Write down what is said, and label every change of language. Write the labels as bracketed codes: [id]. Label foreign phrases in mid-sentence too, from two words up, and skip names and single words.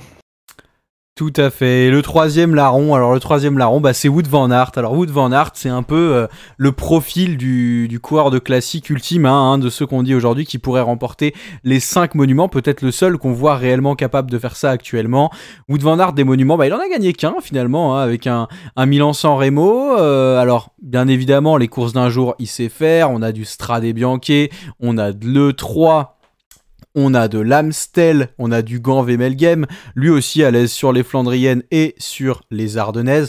[fr] Tout à fait. Et le 3e larron, c'est Wout van Aert. Alors Wout van Aert, c'est un peu le profil du coureur de classique ultime, de ceux qu'on dit aujourd'hui qui pourrait remporter les 5 monuments, peut-être le seul qu'on voit réellement capable de faire ça actuellement. Wout van Aert, des monuments, il en a gagné qu'un finalement, avec un Milan-San Remo. Alors bien évidemment, les courses d'un jour, il sait faire. On a du Strade Bianche, on a de l'E3, on a de l'Amstel, on a du Gand-Wemelgem, lui aussi à l'aise sur les Flandriennes et sur les Ardennaises.